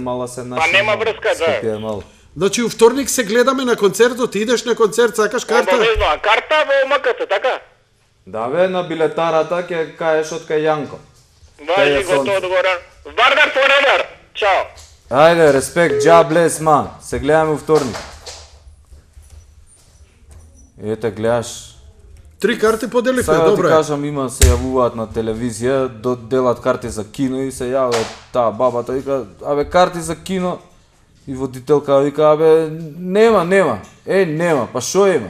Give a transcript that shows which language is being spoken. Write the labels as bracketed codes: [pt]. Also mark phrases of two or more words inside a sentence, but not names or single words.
[mk] Па нема врска, да. Скопје е мало. Значи, у вторник се гледаме на концертот, ти идеш на концерт, сакаш карта? Обавезно, а карта во МКТ, така? Да бе, на билетарата ќе каеш од кај Јанко. Важи го тоа одговора. Вардар forever. Чао. Ајде, респект, [en] God bless, man. [mk] Се гледаме у вторник. Ете, гледаш. 3 карти поделивме, Сега да ти добро е. кажам, има се јавуваат на телевизија, делат карти за кино и се јавува таа бабата, вика, абе карти за кино, и водителка вика, абе нема, нема, па шо има?